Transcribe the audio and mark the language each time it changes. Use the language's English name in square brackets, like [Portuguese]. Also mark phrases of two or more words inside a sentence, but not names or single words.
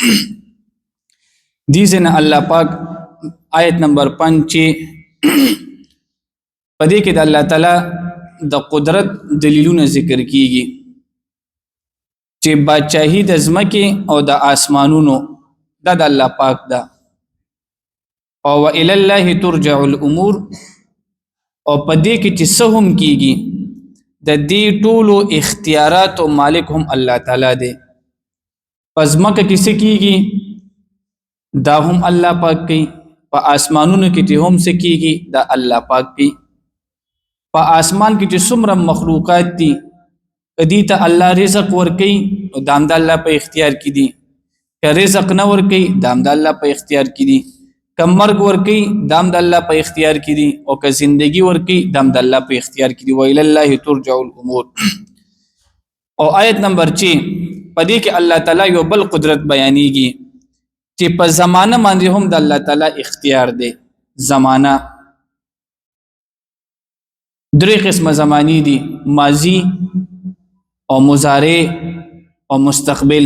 [Pashto] دې ځای نه الله پاک آیت نمبر 5 چې په دې کې د الله تعالی د قدرت دلیلونه ذکر کیږي چې بادشاهي د ځمکې او د آسمانونو دا د الله پاک ده. [Arabic] او وإلى الله ترجع الامور، [Pashto] او په دې کې چې څه هم کیږي د دې ټولو اختیارات او مالک هم الله تعالی دی. په ځمکه کې څه کیږي دا هم الله پاک کوي، په آسمانونو کې چې هم څه کیږي دا الله پاک کوي. په آسمان کې چې څومره مخلوقات دي دې ته الله رزق ورکوي او دا هم د الله په اختیار کې دي. که رزق نه ورکوي دا هم د الله په اختیار کې دي. که مرګ ورکوي دا هم د الله په اختیار کې دي. او که زندگی ورکوي دا هم د الله په اختیار کې دي. [Arabic] وإلى الله ترجع الامور. [Pashto] او آیت نمبر 6 په دې کې الله تعالی یو بل قدرت بیانېږي چې په زمانه باندې هم د الله تعالی اختیار دی. زمانه درې قسمه زمانی دي: ماضی او مضارع او مستقبل.